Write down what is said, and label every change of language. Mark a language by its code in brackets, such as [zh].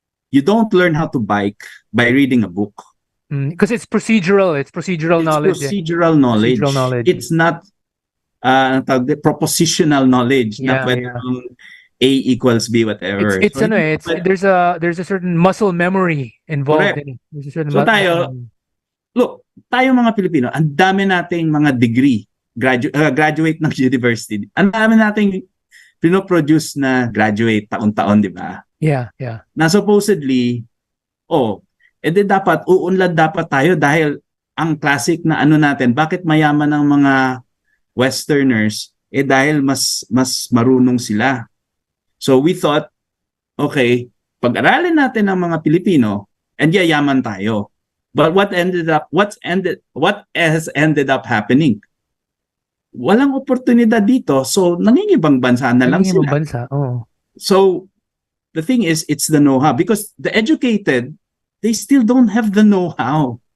[en] You don't learn how to bike by reading a book. Because it's procedural. It's procedural knowledge. Procedural knowledge. Procedural knowledge. It's not propositional knowledge. Yeah, [tl] Na pwede bang A equals B, whatever. [en] It's So, there's a certain muscle memory involved Correct. in it. There's a certain [tl] So tayo, [en] look, [tl] tayo mga Pilipino, ang dami nating mga degree, graduate ng university. Ang dami nating pinoproduce na graduate taon-taon, di ba? [en] Yeah. [tl] Na supposedly, edi dapat, uunlad dapat tayo dahil ang classic na ano natin, bakit mayaman ng mga Westerners, dahil mas marunong sila. [en] So we thought, okay, [tl] pag-aralin natin ang mga Pilipino, and yayaman tayo. [en] But what has ended up happening? [tl] Walang oportunidad dito, so nangingibang bansa na lang sila. Bansa, [en] So the thing is, it's the know-how, because the educated, they still don't have the know-how.